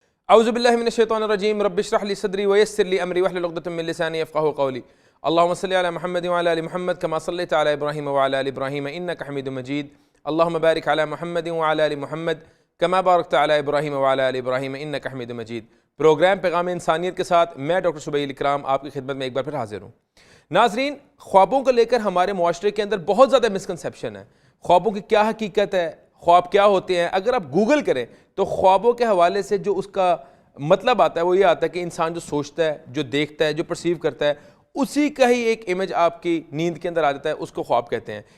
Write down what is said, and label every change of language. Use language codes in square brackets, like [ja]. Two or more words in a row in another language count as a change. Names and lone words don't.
[ar] أعوذ بالله من الشيطان الرجيم رب اشرح لي صدري ويسر لي أمري واحلل عقدة من لساني يفقهوا قولي. اللهم صل على محمد وعلى آل محمد كما صليت على إبراهيم وعلى آل إبراهيم إنك حميد مجيد. اللهم بارك على محمد وعلى آل محمد كما باركت على إبراهيم وعلى آل إبراهيم إنك حميد مجيد. [ur] پروگرام پیغام انسانیت کے ساتھ میں ڈاکٹر سبیل اکرام آپ کی خدمت میں ایک بار پھر حاضر ہوں. ناظرین، خوابوں کو لے کر ہمارے معاشرے کے اندر بہت زیادہ مسکنسیپشن ہے. خوابوں کی کیا حقیقت ہے، خواب کیا ہوتے ہیں، اگر آپ گوگل کریں تو خوابوں کے حوالے سے جو اس کا مطلب آتا ہے وہ یہ آتا ہے کہ انسان جو سوچتا ہے، جو دیکھتا ہے، جو پرسیو کرتا ہے، اسی کا ہی ایک امیج آپ کی نیند کے اندر آ جاتا ہے، اس کو خواب کہتے ہیں.